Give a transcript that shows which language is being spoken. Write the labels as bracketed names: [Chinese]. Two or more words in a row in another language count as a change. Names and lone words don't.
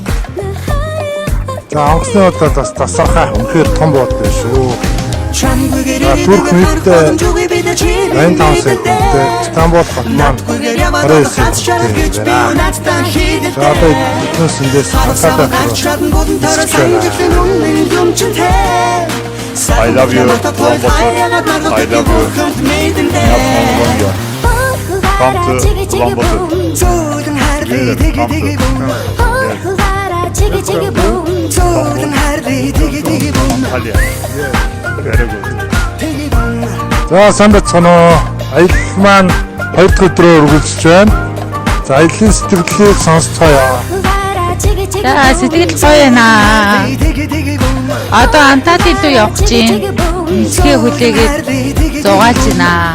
[Mongolian] За онгоцны болдор бас тасархай үнэхээр том болдор шүү. Турк нийтдээ 85 сая Стамбул хот маань 29 сая байна. За одоо биднээс эндээс хатаад [English] I love you, Ulaanbaatar. I love you. Come to Ulaanbaatar. Antalya. Very good. [Mongolian] За сайн бацгаана уу. Аялал маань 2 дахь өдрөөр үргэлжлэж байна. За аяллаа сэтгэлдлийг сонсцгоё. За сэтгэл гоё байна. Одоо Анталид руу явах чинь нисгээ хүлээгээд зугаалж байна.